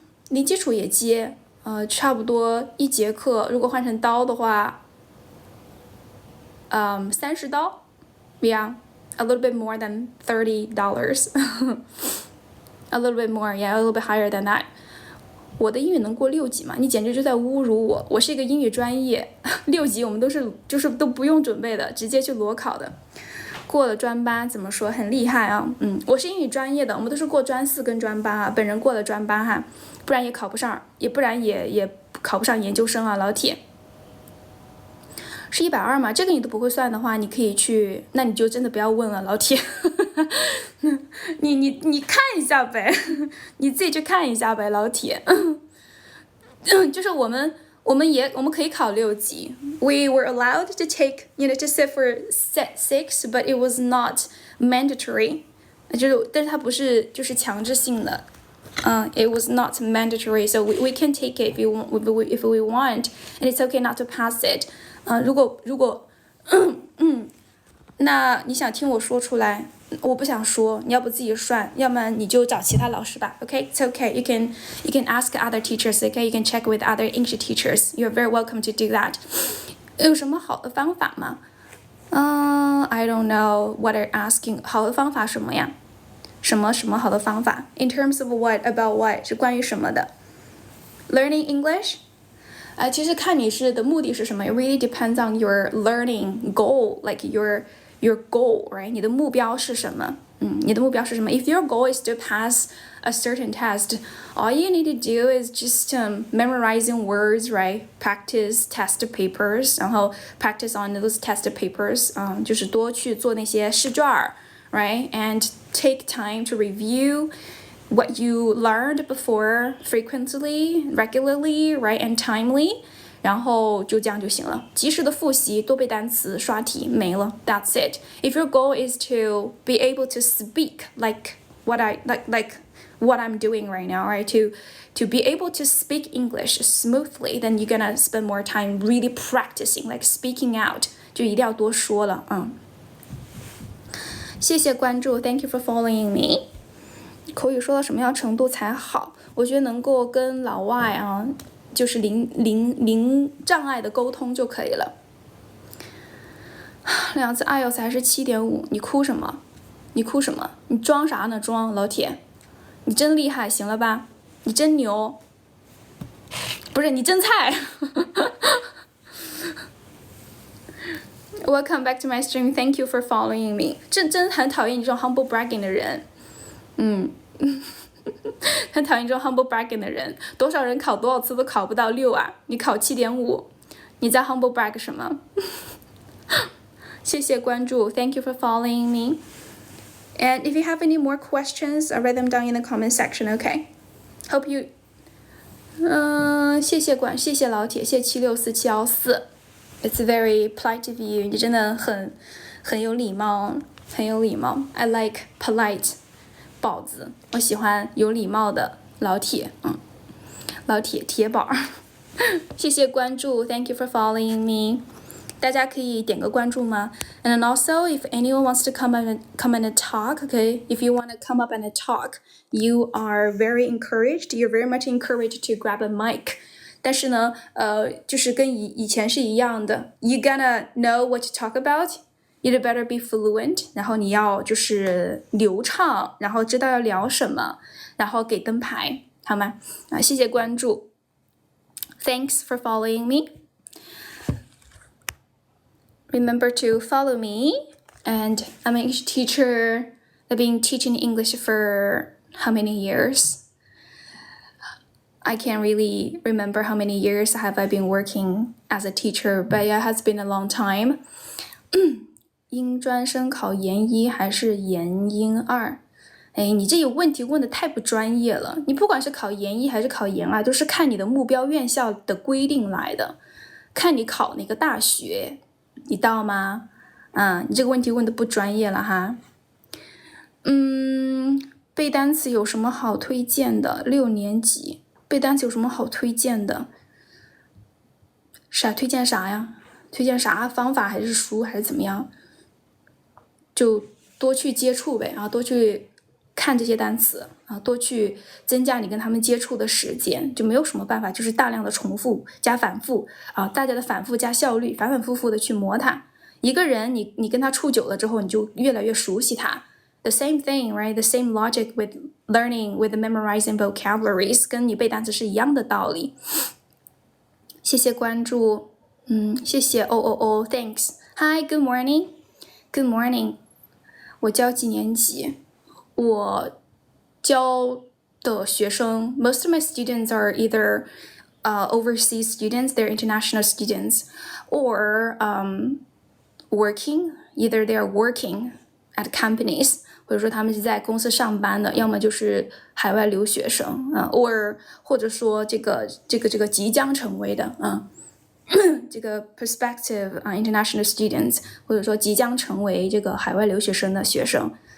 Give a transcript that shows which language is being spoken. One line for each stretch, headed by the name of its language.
Chinese: 零基础也接，差不多1节课，如果换成刀的话，30刀 ，
English: Yeah, a little bit more than $30. A little bit more, yeah, a little bit higher than that.
Chinese: 我的英语能过6级吗？你简直就在侮辱我！我是一个英语专业，6级我们就是都不用准备的，直接去裸考的。过了专8怎么说？很厉害啊！我是英语专业的，我们都是过专4跟专8啊。本人过了专8哈，不然也考不上，不然也考不上研究生啊，老铁。是120吗？这个你都不会算的话，你可以去，那你就真的不要问了，老铁。你看一下呗，你自己去看一下呗，老铁。就是我们可以考6级。
English: We were allowed to take, to sit for set 6, but it was not mandatory.
Chinese: 但是它不是就是强制性的。
English: It was not mandatory, so we can take it if we want, and it's okay not to pass it.
Chinese: 如果那你想听我说出来，我不想说，你要不自己算，要么你就找其他老师吧。
English: Okay, it's okay. You can ask other teachers. Okay, you can check with other English teachers. You're very welcome to do that.
Chinese: 有什么好的方法吗？
English: I don't know what you're asking.
Chinese: 好的方法什么呀？什么好的方法
English: ？In terms of what, about what
Chinese: 是关于什么的
English: ？Learning English.
Chinese: 其实看你是的目的是什么
English: ，it really depends on your learning goal, like your goal, right?
Chinese: 你的目标是什么？你的目标是什么
English: ？If your goal is to pass a certain test, all you need to do is just memorizing words, right? Practice test papers,
Chinese: 然后
English: practice on those test papers,
Chinese: 就是多去做那些试卷，
English: right? And take time to review.What you learned before frequently, regularly, right, and timely.
Chinese: 然后就这样就行了，及时的复习，多背单词，刷题，没了 ，
English: That's it. If your goal is to be able to speak like what I'm doing right now, right, to be able to speak English smoothly, then you're gonna spend more time really practicing, like speaking out.
Chinese: 就一定要多说了，谢谢关注 ，
English: Thank you for following me.
Chinese: 口语说到什么样程度才好？我觉得能够跟老外就是零障碍的沟通就可以了。 2次 IELTS 还是7.5，你哭什么？你装啥呢？装，老铁，你真厉害，行了吧？你真牛，不是你真菜。
English: Welcome back to my stream. Thank you for following me.
Chinese: 真很讨厌你这种 humble bragging 的人。很讨厌这种 humble bragging 的人，多少人考多少次都考不到6啊！你考7.5，你在 humble brag 什么？谢谢关注
English: ，Thank you for following me. And if you have any more questions, I'll write them down in the comment section. Okay. Hope you.
Chinese: 谢谢老铁，谢谢764714。
English: It's very polite of you.
Chinese: 你真的很有礼貌，很有礼貌。
English: I like polite.
Chinese: 宝子，我喜欢有礼貌的老铁，老铁铁宝。谢谢关注
English: ，Thank you for following me。
Chinese: 大家可以点个关注吗
English: ？And then also, if anyone wants to come and talk, okay? If you want to come up and talk, you are very encouraged. You're very much encouraged to grab a mic.
Chinese: 但是呢，就是跟以前是一样的。
English: You gonna know what to talk about. You better be fluent.
Chinese: 然后你要就是流畅，然后知道要聊什么，然后给灯牌，好吗？啊，谢谢关注。
English: Thanks for following me. Remember to follow me. And I'm an English teacher. I've been teaching English for how many years? I can't really remember how many years have I been working as a teacher, but yeah, it has been a long time.
Chinese: 英专生考研1还是研英2？哎，你这个问题问的太不专业了。你不管是考研1还是考研2，都是看你的目标院校的规定来的，看你考哪个大学，你到吗？你这个问题问的不专业了哈。背单词有什么好推荐的？6年级背单词有什么好推荐的？推荐啥呀？推荐啥方法还是书还是怎么样？就多去接触呗，多去看这些单词多去增加你跟他们接触的时间，就没有什么办法，就是大量的重复加反复大家的反复加效率，反反复复的去磨它。一个人你跟他处久了之后，你就越来越熟悉他。
English: The same thing, right? The same logic with learning, with memorizing vocabularies，
Chinese: 跟你背单词是一样的道理。谢谢关注，谢谢
English: Thanks. Hi, good morning. Good morning.
Chinese: 我教几年级？我教的学生
English: most of my students are either overseas students, they're international students, or working, either they're working at companies,
Chinese: 或者说他们是在公司上班的，要么就是海外留学生或者说这个即将成为的这个
English: prospective international students，
Chinese: 或者说即将成为这个海外留学生的学生，